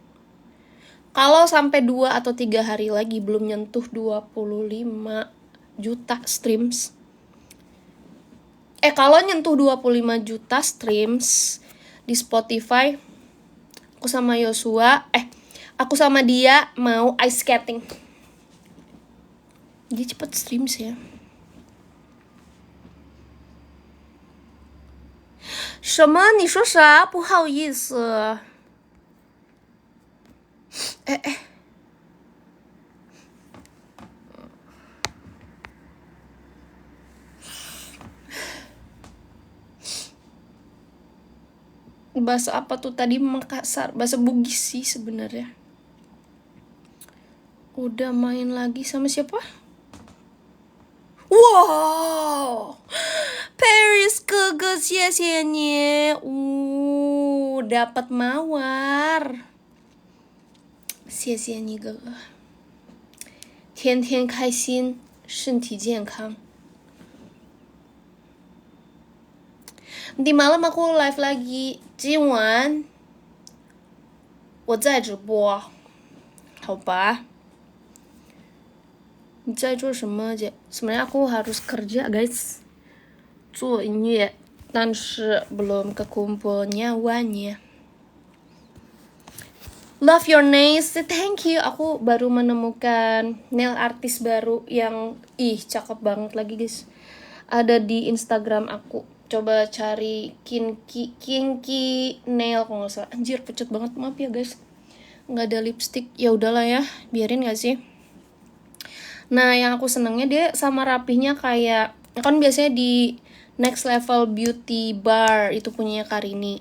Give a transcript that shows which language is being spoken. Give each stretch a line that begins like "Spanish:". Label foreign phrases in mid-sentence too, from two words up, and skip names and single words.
Indonesian: Kalau sampai 2 atau 3 hari lagi belum nyentuh 25 juta streams. Kalau nyentuh 25 juta streams di Spotify, aku sama Yosua, aku sama dia mau
English: ice skating.
Indonesian: Dia cepet streams ya.
Chinese: 什么？你说啥？不好意思。
Indonesian: Bahasa apa tuh tadi? Makassar, bahasa Bugis sih sebenarnya. Udah main lagi sama siapa?
Chinese: Wow, Paris 哥哥，谢谢你。
Indonesian: dapat mawar.
Chinese: 谢谢你哥哥。天天开心，身体健康。
Indonesian: Nanti malam aku live lagi.
Chinese: 今晚我在直播，好吧？你在做什么姐
Indonesian: ？sebenarnya aku harus kerja guys,
Chinese: 做音乐，但是
Indonesian: belum kekumpul nyawanya.
English: Love your nails, thank you.
Indonesian: Aku baru menemukan
English: nail artist
Indonesian: baru yang cakep banget lagi guys. Ada di Instagram aku. Coba cari kinky nail kalau nggak salah. Anjir pucat banget, maaf ya guys. Nggak ada lipstick. Ya udahlah ya, biarin nggak sih. Nah yang aku senengnya dia sama rapihnya kayak kan biasanya di Next Level Beauty Bar itu punyanya Karini.